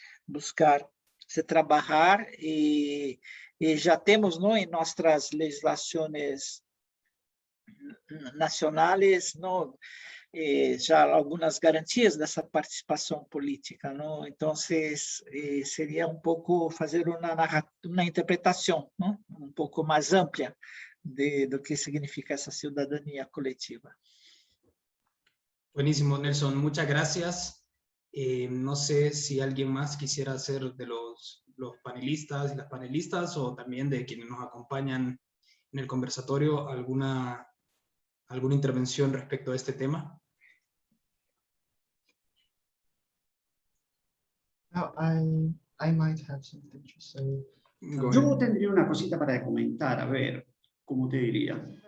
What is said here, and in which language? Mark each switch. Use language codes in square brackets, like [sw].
[pt] buscar se trabalhar e já temos, não, em nossas legislações nacionais, não, já algumas garantias dessa participação política, não? Então, seria um pouco fazer uma interpretação, não? Um pouco mais ampla do que significa essa cidadania coletiva. [es] Buenísimo, Nelson. Muchas gracias. No sé si alguien más quisiera ser de los panelistas y las panelistas o también de quienes nos acompañan en el conversatorio alguna intervención respecto a este tema. [en] Now, I might have something to say. Go [es] Yo [en] ahead. [es] tendría una cosita para comentar, a ver, ¿cómo te diría?